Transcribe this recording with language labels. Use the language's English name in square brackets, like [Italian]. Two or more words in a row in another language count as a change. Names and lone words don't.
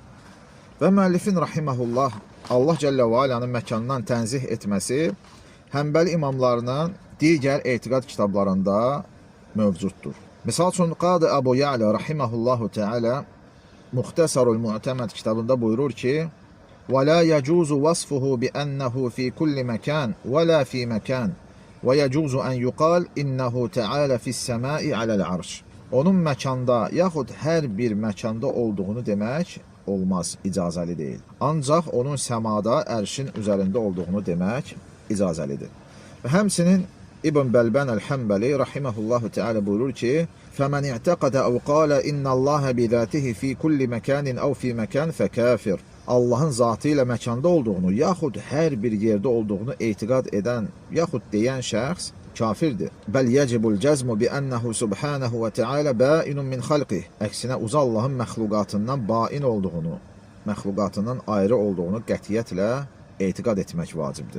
[Azerbaijani] Və müəllifin rahiməhullah Allah Cəllə və Alanın məkandan tənzih etməsi Həmbəli imamlarının digər etiqad kitablarında mövcuddur. Misal üçün, Qadı Əbu Ya'la [Arabic] رحمه الله تعالى [Azerbaijani] Muxtəsarul Mu'təməd kitabında buyurur ki, [Arabic] وَلَا يَجُوزُ وَصْفُهُ بِأَنَّهُ فِي كُلِّ مَكَانٍ وَلَا فِي مَكَانٍ وَيَجُوزُ أَنْ يُقَالْ إِنَّهُ تَعَالَ فِي السَّمَاءِ عَلَى الْعَرْشِ. [Azerbaijani] Onun məkanda, yaxud hər bir məkanda olduğunu demək olmaz, icazəli deyil. Ancaq onun səmada, ərşin üzərində olduğunu demək icazəlidir. Və həmsinin İbn Bəlbən Əl-Həmbəli [Arabic] رحمه الله تعالى [Azerbaijani] buyurur ki, [Arabic] فَمَنْ اِعْتَقَدَ اَوْ قَالَ اِنَّ اللّٰهَ بِذَاتِهِ فِي كُلِّ مَكَانٍ اَوْ فِي مَكَانٍ فَكَافِرٍ. [Azerbaijani] Allahın zatı ilə məkanda olduğunu, yaxud hər bir yerdə olduğunu etiqad edən, yaxud deyən şəxs kafirdir. [Arabic] بل يجب الجزم بأنه سبحانه وتعالى بائن من خلقه. [Azerbaijani] Əksinə, uca Allahın məxluqatından bain olduğunu, məxluqatından ayrı olduğunu qətiyyətlə etiqad etmək vacibdir.